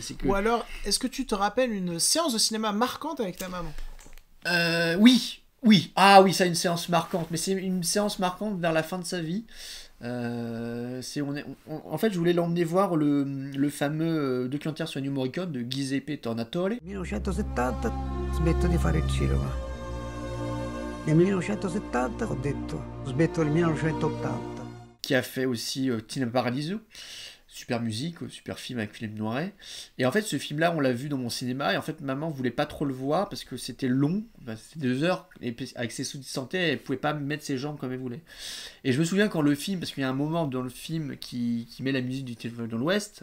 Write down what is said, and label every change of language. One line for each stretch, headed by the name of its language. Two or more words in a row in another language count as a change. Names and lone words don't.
French: Ou alors, est-ce que tu te rappelles une séance de cinéma marquante avec ta maman ? Oui, ah oui, ça une séance marquante, mais c'est une séance marquante vers la fin de sa vie. En fait, je voulais l'emmener voir le fameux documentaire sur Ennio Morricone de Giuseppe Tornatore.
Italian: 1970 smetto di fare il cinema. Nel 1970 ho detto smetto nel 1980.
French: Qui a fait aussi Cinema Paradiso. Super musique, super film avec Philippe Noiret. Et en fait, ce film-là, on l'a vu dans mon cinéma. Et en fait, maman voulait pas trop le voir parce que c'était long. Enfin, c'était 2 heures. Et avec ses soucis de santé, elle pouvait pas mettre ses jambes comme elle voulait. Et je me souviens quand le film, parce qu'il y a un moment dans le film qui met la musique du Téléphone dans l'Ouest.